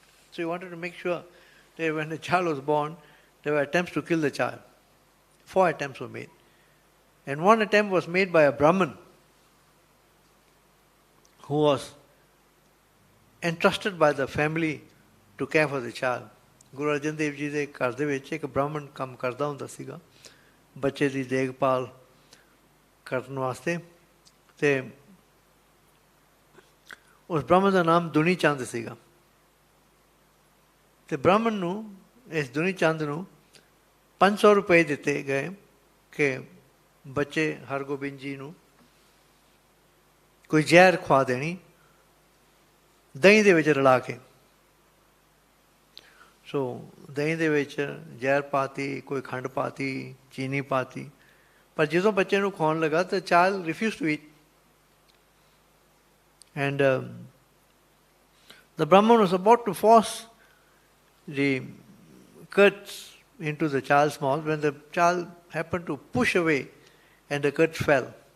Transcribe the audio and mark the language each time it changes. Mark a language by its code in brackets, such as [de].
[en] So he wanted to make sure that when the child was born, there were attempts to kill the child. 4 attempts were made. And one attempt was made by a Brahmin who was entrusted by the family to care for the child. [pa] Guru Arjan Dev Ji ਦੇ ਘਰ ਦੇ ਵਿੱਚ ਇੱਕ ਬ੍ਰਾਹਮਣ ਕੰਮ ਕਰਦਾ ਹੁੰਦਾ ਸੀਗਾ ਬੱਚੇ ਦੀ ਦੇਖਭਾਲ ਕਰਨ ਵਾਸਤੇ। ਤੇ ਉਸ ਬ੍ਰਾਹਮਣ ਦਾ ਨਾਮ ਦੁਨੀ ਚੰਦ ਸੀਗਾ। ਤੇ ਬ੍ਰਾਹਮਣ ਨੂੰ, ਇਸ ਦੁਨੀ ਚੰਦ ਨੂੰ 500 ਰੁਪਏ ਦਿੱਤੇ ਗਏ ਕਿ ਬੱਚੇ ਹਰਗੋਬਿੰਦ ਜੀ ਨੂੰ ਕੋਈ ਜ਼ਹਿਰ ਖਵਾ ਦੇਣੀ ਦਹੀਂ ਦੇ ਵਿੱਚ ਰਲਾ ਕੇ। ਸੋ ਦਹੀਂ ਦੇ ਵਿੱਚ ਜ਼ਹਿਰ ਪਾਤੀ, ਕੋਈ ਖੰਡ ਪਾਤੀ, ਚੀਨੀ ਪਾਤੀ, ਪਰ ਜਦੋਂ ਬੱਚੇ ਨੂੰ ਖਵਾਉਣ ਲੱਗਾ ਤਾਂ [en] Child refuse to eat. And the Brahman was about to force the curds into the child's mouth when the child happened to push away and the curds fell.